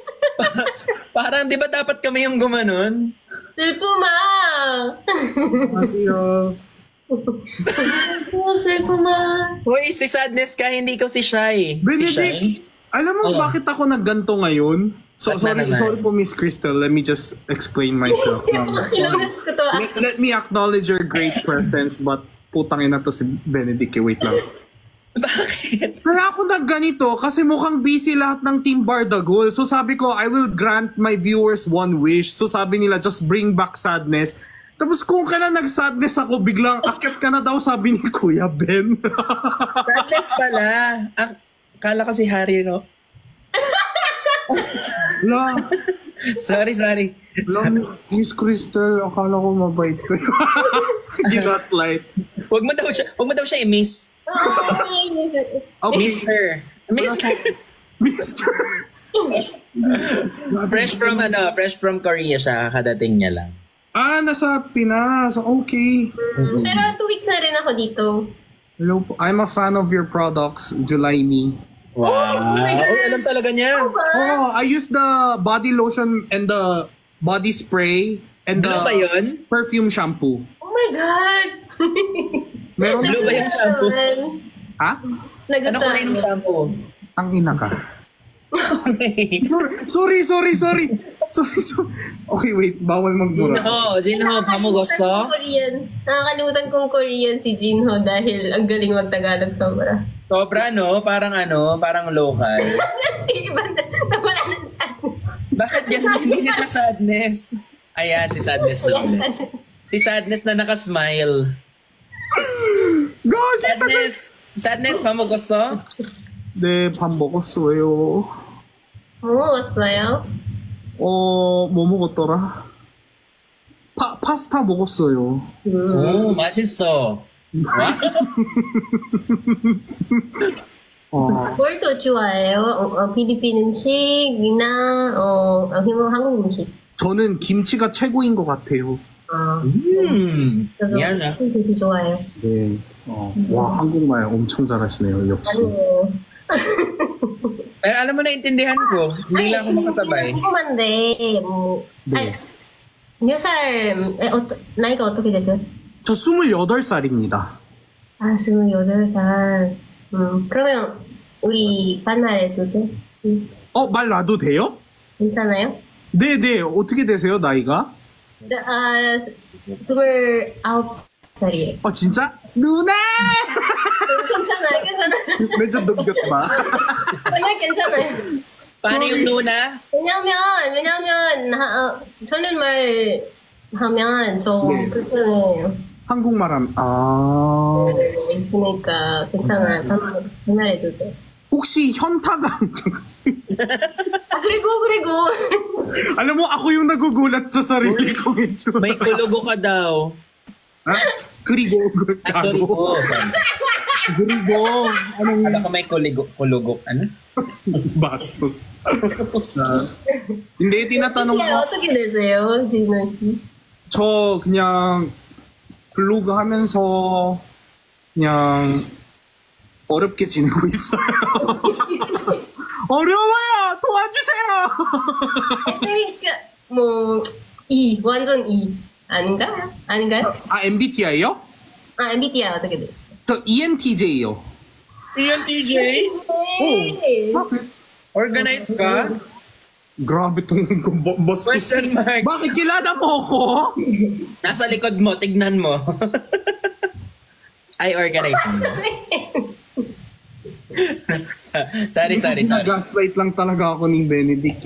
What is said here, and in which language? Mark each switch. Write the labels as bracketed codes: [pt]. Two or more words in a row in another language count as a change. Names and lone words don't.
[tl] Parang di ba dapat kami yung gumanon? Silpuma! Masyo. Silpuma. Hoy, si Sadness ka, hindi ko si Shy. Si Shy? Benedict, alam mo bakit ako nagganto ngayon? Sorry po, Miss Crystal. [en] Let me just explain myself. Let me acknowledge your great presence, but [tl] putang ina to si Benedict. [en] Wait lang. [tl] Bakit? Kaya ako nagganito kasi mukhang busy lahat ng Team Bardagol. So sabi ko, [en] I will grant my viewers one wish. [tl] So sabi nila, [en] just bring back Sadness. [tl] Tapos kung ka na nag-sadness ako, biglang akit ka na daw, sabi ni Kuya Ben. Sadness pala. Kala ko si Harry, no? La, Sorry. Miss Crystal, akala ko mabait ko. Ginaslight. Wag mo daw siya i-miss. Oh, Mister. Mister. Fresh from Korea siya, kadating niya lang. Nasa Pinas. Okay. Pero 2 weeks na rin ako dito. Hello po. [en] I'm a fan of your products, July-me. [tl] Wow. Alam talaga niya. [en] Oh, I use the body lotion and the body spray and the Blue [tl] ba yun? [en] perfume shampoo. Oh my God! [tl] Meron Blue ba yung shampoo? Ha? Ano kulay ng shampoo? Ang ina ka. Sorry. Okay, wait. Bawal magmura. [ko] Jinho, pamugoso? [tl] Nakakalimutan kong Korean si Jinho dahil ang galing mag-Tagalog sobra. Sobra, no? Parang local. Si iba nawala ng sadness. Bakit ganun? Hindi na siya sadness. Ayan, si sadness na ulit. Si sadness na nakasmile. Guys, [ko] Sadness, pamugoso? 네, 밥 먹었어요. 먹었어요? 뭐 먹었더라? 파스타 먹었어요. 오, 맛있어. 뭘 더 좋아해요? 필리핀 음식이나 한국 음식? 저는 김치가 최고인 것 같아요. 저도 미안해. 되게 좋아해요. 네. 와, 한국말 엄청 잘하시네요, 역시. 아니에요. [tl] Pero alam mo, naintindihan ko. Hindi lang ako makasabay. [ko] 궁금한데, 네. 몇 살, 나이가 어떻게 되세요? 저 28살입니다. 28살. 그러면 우리 반말해도 돼? 말 놔도 돼요? 괜찮아요? 네. 어떻게 되세요, 나이가? 29살이에요. 진짜? 누나! 괜찮아요. [tl] medyo dugyot ba? [ko] 괜찮아요. [tl] Paano yung Luna? [ko] 왜냐면, 저는 말하면 좀 네. 불편해요. 한국말 하면, 그러니까 괜찮아요. 반말해도 돼. 혹시 현타가 그리고 [tl] alam mo, ako yung nagugulat sa sarili kong itsura. May kulugo ka daw. Ha? Kirigo. Kulugo. Kirigo. Anong Alam ko may kulugo. Ano? bastos? Hindi, tinatanong ko. [ko] 어떻게 되세요, 진호 씨? 저 그냥 블로그 하면서 그냥 어렵게 지내고 있어요. 어려워요. 도와주세요. 그러니까 완전 아닌가요? MBTI요? MBTI 어떻게 돼? 저 ENTJ요. TNTJ? 네. [tl] Organize ka? Grabe tong bastos. [en] Question mark. [tl] Bakit kilala mo ko? Nasa likod mo, tignan mo. Ay, organize mo. [en] sorry. [tl] Gaslight lang talaga ako ni Benedict.